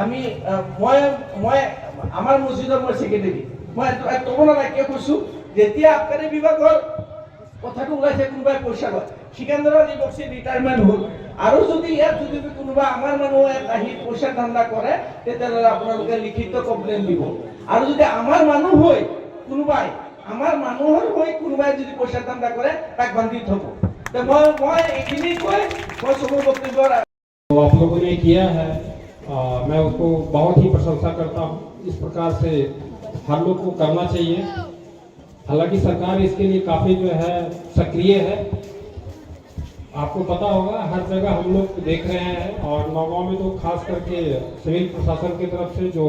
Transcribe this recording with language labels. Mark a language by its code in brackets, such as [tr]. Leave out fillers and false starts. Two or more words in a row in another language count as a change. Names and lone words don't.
[as] আমাৰ মছজিদৰ মই ছেক্ৰেটাৰী মই ক'ব নালাগে কৈছোঁ যেতিয়া আবকাৰী বিভাগৰ কথাটো ওলাইছে কোনোবাই পইচা লয় সিকান্দৰ আলী বক্সি ৰিটায়াৰমেণ্ট হ'ল আৰু যদি ইয়াত যদি কোনোবা আমাৰ মানুহে আহি পইচা ধান্দা কৰে তেতিয়াহ'লে আপোনালোকে লিখিত কমপ্লেইন দিব আৰু যদি আমাৰ মানুহ হয় কোনোবাই আমাৰ মানুহৰ হৈ কোনোবাই যদি পইচা ধান্দা কৰে তাক বান্ধি থ'ব মই এইখিনি কৈ মই চবৰ বক্তব্য [hi] आप लोगों ने किया है मैं उसको बहुत ही प्रशंसा करता हूँ इस प्रकार से हर लोग को करना चाहिए हालांकि सरकार इसके लिए काफ़ी जो है सक्रिय है आपको पता होगा हर जगह हम लोग देख रहे हैं और नौगांव में तो खास करके सिविल प्रशासन की तरफ से जो